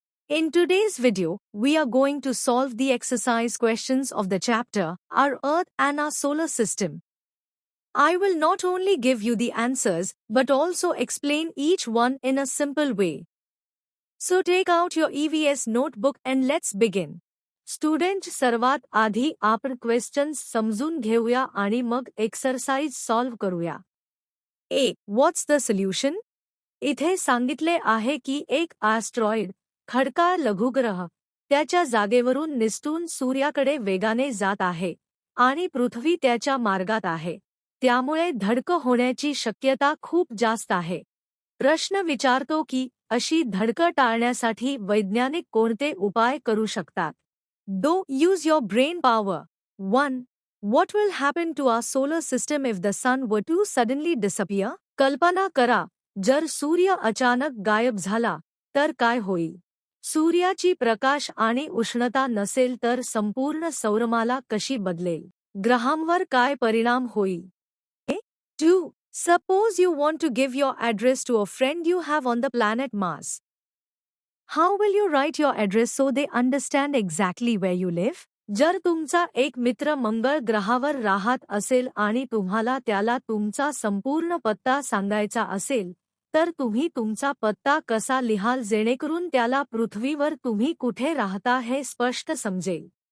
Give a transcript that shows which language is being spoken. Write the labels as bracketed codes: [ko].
[en] In today's video, we are going to solve the exercise questions of the chapter Our Earth and Our Solar System. I will not only give you the answers but also explain each one in a simple way. So take out your EVS notebook and let's begin. [mr] Student सर्वात आधी आपण questions समजून घेऊया आणि मग exercise solve करूया. ए. [en] What's the solution? [mr] इथे सांगितले आहे की एक ॲस्ट्रॉइड खडकाळ लघुग्रह त्याच्या जागेवरून निसटून सूर्याकडे वेगाने जात आहे आणि पृथ्वी त्याच्या मार्गात आहे. त्यामुळे धडक होण्याची शक्यता खूप जास्त आहे. प्रश्न विचारतो की अशी धडक टाळण्यासाठी वैज्ञानिक कोणते उपाय करू शकतात? [en] Do use your brain power. 1. What will happen to our solar system if the sun were to suddenly disappear? [mr] कल्पना करा, जर सूर्य अचानक गायब झाला, तर काय होईल? सूर्याची प्रकाश आणि उष्णता नसेल तर संपूर्ण सौरमाला कशी बदलेल? ग्रहांवर काय परिणाम होईल? 2. [en] Suppose you want to give your address to a friend you have on the planet Mars. How will you write your address so they understand exactly where you live? [mr] जर तुमचा एक मित्र मंगळ ग्रहावर राहत असेल आणि तुम्हाला त्याला तुमचा संपूर्ण पत्ता सांगायचा असेल, तर तुम्ही तुमचा पत्ता कसा लिहाल जेणेकरून त्याला पृथ्वीवर तुम्ही कुठे राहता हे स्पष्ट समजेल?